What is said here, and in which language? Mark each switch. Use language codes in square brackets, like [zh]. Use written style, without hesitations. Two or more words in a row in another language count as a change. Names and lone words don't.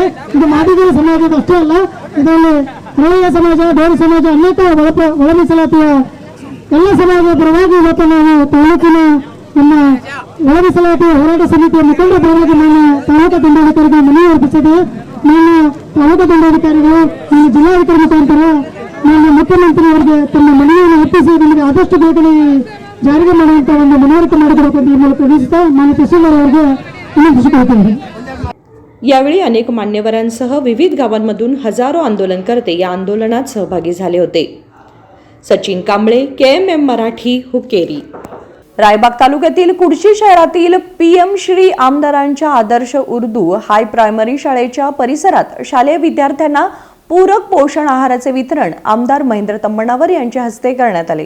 [kn] ಇದು ಮಾದಿಗರ ಸಮಾಜದ ಅಷ್ಟೇ ಅಲ್ಲ, ಇದರಲ್ಲಿ ಹಳೆಯ ಸಮಾಜ, ಬೇರೆ ಸಮಾಜ, ಅನೇಕ ಒಳ ಮೀಸಲಾತಿಯ ಎಲ್ಲ ಸಮಾಜದ ಪರವಾಗಿ ಇವತ್ತು ನಾವು ತಾಲೂಕಿನ ನಮ್ಮ ಒಳ ಮೀಸಲಾತಿ ಹೋರಾಟ ಸಮಿತಿಯ ಮುಖಂಡರ ಪರವಾಗಿ ನಾನು ತಾಲೂಕು ದಂಡಾಧಿಕಾರಿಗೆ ಮನವಿ ಅರ್ಪಿಸಿದೆ. ನಾನು ತಾಲೂಕು ದಂಡಾಧಿಕಾರಿಗಳು, ನಾನು ಜಿಲ್ಲಾಧಿಕಾರಿ ಮುಖಾಂತರ ನಾನು ಮುಖ್ಯಮಂತ್ರಿಯವರಿಗೆ ತಮ್ಮ ಮನವಿಯನ್ನು ಅರ್ಪಿಸಿ ನಮಗೆ ಆದಷ್ಟು ಬೇಗನೆ ಜಾರಿಗೆ ಮಾಡುವಂತ ಒಂದು ಮನವರಿಕೆ ಮಾಡಬೇಕು ಅಂತ ಈ ಮೂಲಕ ವೀಕ್ಷಿಸ್ತಾ ನಾನು ತಹಸೀಲ್ದಾರ್ ಅವರಿಗೆ ವಿನಂತಿಸಿಕೊಳ್ಳುತ್ತೇನೆ. [mr] यावेळी अनेक मान्यवरांसह विविध गावांमधून हजारो आंदोलनकर्ते या आंदोलनात सहभागी झाले होते. सचिन कांबळे, KMM मराठी, हुक्केरी. रायबाग तालुक्यातील कुडची शहरातील PM श्री आमदारांच्या आदर्श उर्दू [en] high primary [mr] शाळेच्या परिसरात शालेय विद्यार्थ्यांना पूरक पोषण आहाराचे वितरण आमदार महेंद्र तम्मनावर यांच्या हस्ते करण्यात आले.